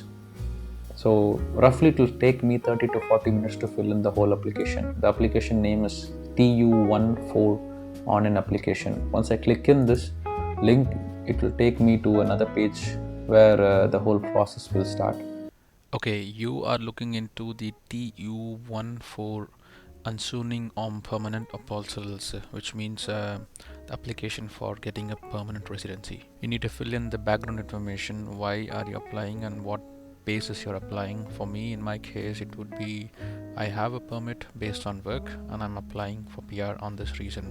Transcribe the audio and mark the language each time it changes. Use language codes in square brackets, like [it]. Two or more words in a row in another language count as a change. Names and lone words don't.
[en] So roughly it will take me 30 to 40 minutes to fill in the whole application. The application name is TU14 on an application. Once I click in this link, it will take me to another page where the whole process will start. Okay, you are looking into the TU14 [da] ansøgning om permanent opholdstilladelse, [en] which means the application for getting a permanent residency. You need to fill in the background information. Why are you applying and what basis you're applying? For me, in my case, it would be I have a permit based on work and I'm applying for PR on this reason.